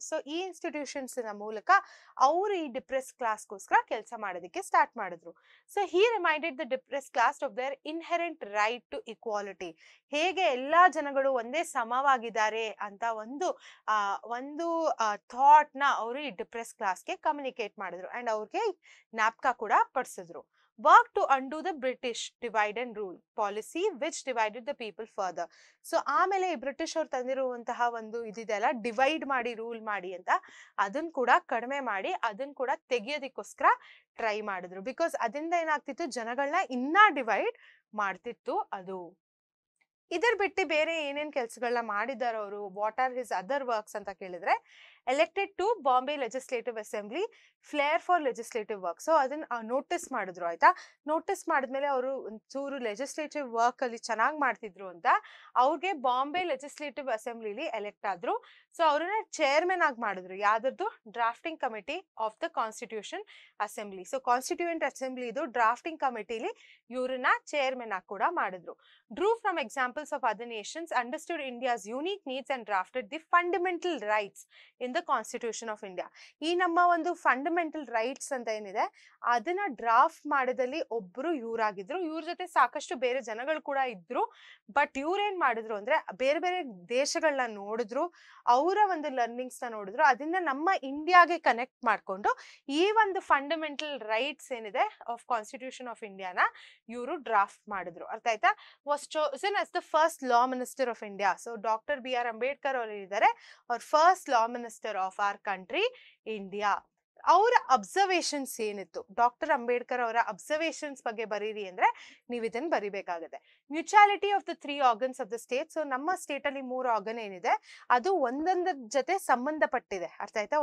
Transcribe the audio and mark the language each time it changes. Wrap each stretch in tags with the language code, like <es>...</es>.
<kn>So ಈ institutions ನ ಮೂಲಕ ಅವರು ಈ ಡಿಪ್ರೆಸ್ ಕ್ಲಾಸ್ಗೋಸ್ಕರ ಕೆಲಸ ಮಾಡೋದಕ್ಕೆ ಸ್ಟಾರ್ಟ್ ಮಾಡಿದ್ರು.</kn> <en>So he reminded the depress class of their inherent right to equality.</en> <kn>ಹೇಗೆ ಎಲ್ಲಾ ಜನಗಳು ಒಂದೇ ಸಮವಾಗಿದ್ದಾರೆ ಅಂತ ಒಂದು ಥಾಟ್ ನ ಅವರು ಈ ಡಿಪ್ರೆಸ್ ಕ್ಲಾಸ್ಗೆ ಕಮ್ಯುನಿಕೇಟ್ ಮಾಡಿದ್ರು. ಅಂಡ್ ಅವ್ರಿಗೆ ಜ್ಞಾಪಕ ಕೂಡ ಪಡಿಸಿದ್ರು.</kn> <en>Work to undo the British divide and rule policy which divided the people further.</en> <kn>So ಆಮೇಲೆ ಈ ಬ್ರಿಟಿಷ್ ಅವ್ರು ತಂದಿರುವಂತಹ ಒಂದು ಇದೆಯಲ್ಲ, ಡಿವೈಡ್ ಮಾಡಿ ರೂಲ್ ಮಾಡಿ ಅಂತ, ಅದನ್ನ ಕೂಡ ಕಡಿಮೆ ಮಾಡಿ ಅದನ್ನ ಕೂಡ ತೆಗಿಯೋದಕ್ಕೋಸ್ಕರ ಟ್ರೈ ಮಾಡಿದ್ರು. ಬಿಕಾಸ್ ಅದರಿಂದ ಏನಾಗ್ತಿತ್ತು, ಜನಗಳನ್ನ ಇನ್ನ ಡಿವೈಡ್ ಮಾಡ್ತಿತ್ತು ಅದು. ಇದರ ಬಿಟ್ಟು ಬೇರೆ ಏನೇನ್ ಕೆಲಸಗಳನ್ನ ಮಾಡಿದಾರೆ ಅವರು,</kn> <en>what are his other works</en> <kn>ಅಂತ ಕೇಳಿದ್ರೆ,</kn> <en>Elected to Bombay legislative assembly, flair for legislative work.</en> <kn>So ಅದನ್ನ ನೋಟಿಸ್ ಮಾಡಿದ್ರು ಆಯ್ತಾ. ನೋಟಿಸ್ ಮಾಡಿದ್ಮೇಲೆ ಅವರು ಒಂಚೂರು ಲೆಜಿಸ್ಲೇಟಿವ್ ವರ್ಕ್ ಅಲ್ಲಿ ಚೆನ್ನಾಗಿ ಮಾಡ್ತಿದ್ರು ಅಂತ ಅವ್ರಿಗೆ ಬಾಂಬೆ ಲೆಜಿಸ್ಲೇಟಿವ್ ಅಸೆಂಬ್ಲಿಲಿ ಎಲೆಕ್ಟ್ ಆದ್ರು. ಸೊ ಅವ್ರನ್ನ ಚೇರ್ಮನ್ ಆಗಿ ಮಾಡಿದ್ರು. ಯಾವ್ದದ್ದು?</kn> <en>Drafting committee of the constitution assembly.</en> <kn>So constituent assembly ಇದು ಡ್ರಾಫ್ಟಿಂಗ್ ಕಮಿಟಿಲಿ ಇವ್ರನ್ನ ಚೇರ್ಮನ್ ಆಗಿ ಕೂಡ ಮಾಡಿದ್ರು.</kn> <en>Drew from examples of other nations, understood India's unique needs and drafted the fundamental rights in the Constitution of India.</en> <kn>ಈ ನಮ್ಮ ಒಂದು fundamental rights ಅಂತ ಏನಿದೆ ಅದನ್ನ ಡ್ರಾಫ್ಟ್ ಮಾಡೋದಲ್ಲಿ ಒಬ್ರು ಇವ್ರಾಗಿದ್ರು. ಇವ್ರ ಜೊತೆ ಸಾಕಷ್ಟು ಬೇರೆ ಜನಗಳು ಕೂಡ ಇದ್ರು. ಬಟ್ ಇವ್ರೇನ್ ಮಾಡಿದ್ರು ಅಂದ್ರೆ ಬೇರೆ ಬೇರೆ ದೇಶಗಳನ್ನ ನೋಡಿದ್ರು, ಅವರ ಒಂದು ಲರ್ನಿಂಗ್ಸ್ ನ ನೋಡಿದ್ರು, ಅದನ್ನ ನಮ್ಮ ಇಂಡಿಯಾಗೆ ಕನೆಕ್ಟ್ ಮಾಡ್ಕೊಂಡು ಈ ಒಂದು ಫಂಡಮೆಂಟಲ್ ರೈಟ್ಸ್ ಏನಿದೆ ಆಫ್ ಕಾನ್ಸ್ಟಿಟ್ಯೂಷನ್ ಆಫ್ ಇಂಡಿಯಾನ ಇವರು ಡ್ರಾಫ್ಟ್ ಮಾಡಿದ್ರು. ಅರ್ಥ ಆಯ್ತಾ?</kn> <en>was chosen as the first law minister of India. So Dr. B.R.</en> <kn>Ambedkar ಅವರು ಇದ್ದಾರೆ, ಅವ್ರ</kn> <en>First law minister of our country India.</en> <kn>ಅವರ ಅಬ್ಸರ್ವೇಷನ್ಸ್ ಏನಿತ್ತು, ಡಾಕ್ಟರ್ ಅಂಬೇಡ್ಕರ್ ಅವರ ಅಬ್ಸರ್ವೇಷನ್ಸ್ ಬಗ್ಗೆ ಬರೀರಿ ಅಂದ್ರೆ ನೀವು ಇದನ್ನ ಬರಿಬೇಕಾಗುತ್ತೆ.</kn> <en>Mutuality of the 3 organs of the state.</en> <kn>So ನಮ್ಮ ಸ್ಟೇಟ್ ಅಲ್ಲಿ 3 ಆರ್ಗನ್ ಏನಿದೆ ಅದು ಒಂದೊಂದರ ಜೊತೆ ಸಂಬಂಧಪಟ್ಟಿದೆ. ಅರ್ಥ ಆಯ್ತಾ?</kn>